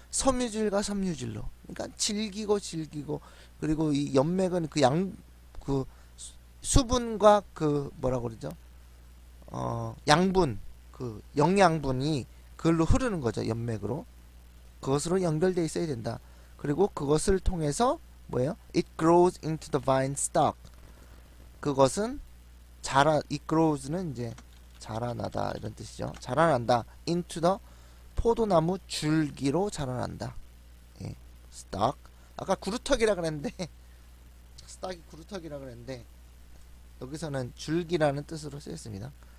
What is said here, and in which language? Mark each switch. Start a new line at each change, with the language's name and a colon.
Korean: 섬유질과 섬유질로. 그러니까 질기고 그리고 이 연맥은 그 수분과 그 뭐라고 그러죠? 양분, 그 영양분이 그걸로 흐르는 거죠. 연맥으로. 그것으로 연결되어 있어야 된다. 그리고 그것을 통해서 뭐예요?
English: It grows into the vine stock.
Korean: 그것은
English: it grows
Korean: 는 이제 자라나다 이런 뜻이죠. 자라난다. into the 포도나무 줄기로 자라난다. 예. stock. 아까 구루터기라 그랬는데 stock이 구루터기라 그랬는데 여기서는 줄기라는 뜻으로 쓰였습니다.